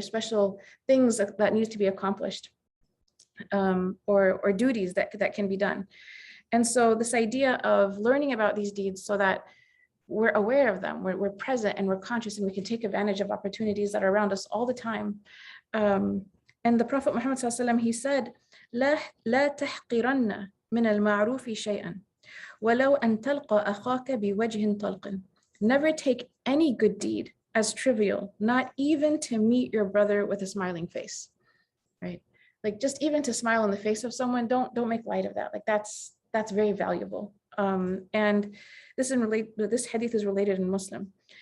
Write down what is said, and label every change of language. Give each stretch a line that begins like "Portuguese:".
English: There's special things that needs to be accomplished, or duties that can be done. And so this idea of learning about these deeds so that we're aware of them, we're present and we're conscious, and we can take advantage of opportunities that are around us all the time. And the Prophet Muhammad sallallahu alaihi wasallam, he said,
Arabic: لا تحقرن من المعروف شيئا ولو أن تلقى أخاك بوجه طلق.
English: Never take any good deed as trivial, not even to meet your brother with a smiling face, right? Like, just even to smile in the face of someone, don't make light of that. Like, that's very valuable. And this hadith is related in Muslim.